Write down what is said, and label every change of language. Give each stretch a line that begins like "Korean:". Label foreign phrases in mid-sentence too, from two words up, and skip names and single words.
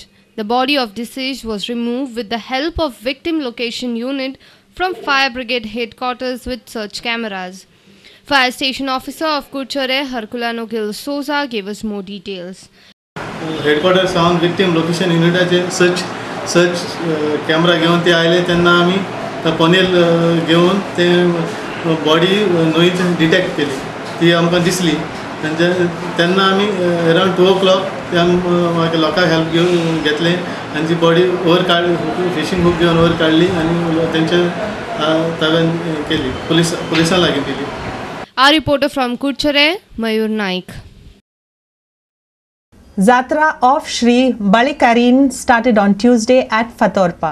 English: The body of deceased was removed with the help of victim location unit from Fire Brigade headquarters with search cameras. Fire Station Officer of Kurchare, Herculano Gil Souza, gave us more details. Headquarters on victim location unit search camera
Konkani: घेऊन ते आले त्यांना आम्ही पनेल घेऊन ते
English: body noise detect
Konkani: केली ती आमकां दिसली त्यांना आम्ही
English: around 2 o'clock
Konkani: ते आमी लोकांक हेल्प घेऊन घेतले आणि ती बॉडी वयर काडली
English: fishing hook
Konkani: घेऊन वयर काडली आणि त्यांच्या ताब्यात केली पुलिसांक लागीं दिली.
English: Our reporter from Kurchare, Mayur Naik. Jatra of Shri Balikarin started on Tuesday at Fatorpa.